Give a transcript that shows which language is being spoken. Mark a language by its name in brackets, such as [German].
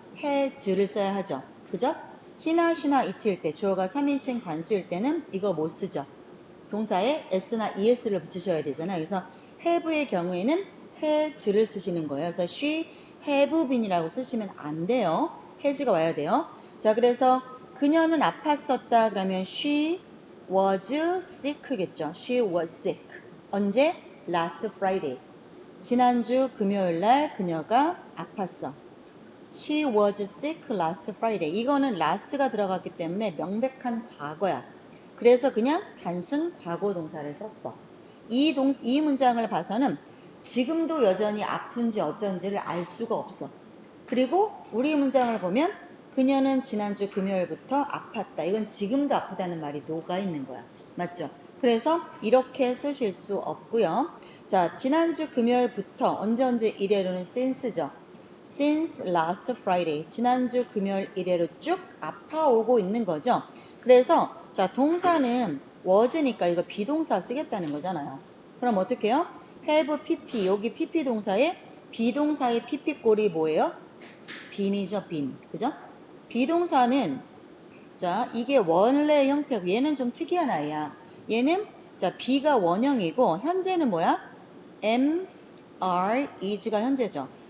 [Korean] has를 써야 하죠. 그죠? he나 she나 it일 때 주어가 3인칭 단수일 때는 이거 못 쓰죠. 동사에 s나 es를 붙이셔야 되잖아요. 그래서 have의 경우에는 has를 쓰시는 거예요. 그래서 [English] she have been [Korean] 이라고 쓰시면 안 돼요. has가 와야 돼요. 자, 그래서 그녀는 아팠었다. 그러면 [English] she was sick겠죠. she was sick. [Korean] 언제? [English] last Friday. [Korean] 지난주 금요일 날 그녀가 아팠어. [English] She was sick last Friday. [Korean] 이거는 last가 들어갔기 때문에 명백한 과거야. 그래서 그냥 단순 과거 동사를 썼어. 이 문장을 봐서는 지금도 여전히 아픈지 어쩐지를 알 수가 없어. 그리고 우리 문장을 보면 그녀는 지난주 금요일부터 아팠다. 이건 지금도 아프다는 말이 녹아 있는 거야. 맞죠? 그래서 이렇게 쓰실 수 없고요. 자, 지난주 금요일부터 언제 이래로는 since죠. [English] since last Friday. [Korean] 지난주 금요일 이래로 쭉 아파오고 있는 거죠. 그래서 자, 동사는 was니까 이거 비동사 쓰겠다는 거잖아요. 그럼 어떻게 해요? have pp. 여기 pp 동사에 비동사의 pp 꼴이 뭐예요? 빈이죠, 빈. 그죠? 비동사는 자, 이게 원래 형태고 얘는 좀 특이한 아이야. 얘는 자, B가 원형이고 현재는 뭐야? am, are, is가 현재죠.